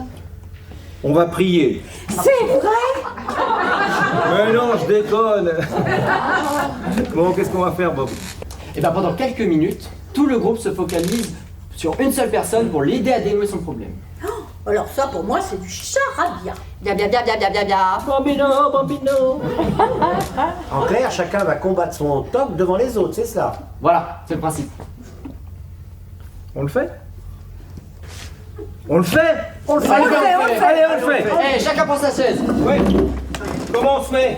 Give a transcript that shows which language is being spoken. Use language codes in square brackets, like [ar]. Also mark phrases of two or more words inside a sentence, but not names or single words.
[fr] On va prier. C'est vrai? Mais non, je déconne. Bon, qu'est-ce qu'on va faire, Bob? Et bien pendant quelques minutes, tout le groupe se focalise sur une seule personne pour l'aider à dénouer son problème. Alors ça, pour moi, c'est du charabia. Bia bia bia bia bia bia bia. [it] Bambino, bambino. [fr] En clair, chacun va combattre son toc devant les autres, c'est cela. Voilà, c'est le principe. On le fait? On le fait? On le fait, Allez, on le fait, on le fait. Allez, on le fait. Eh, chacun prend sa chaise. Oui. Comment on se met?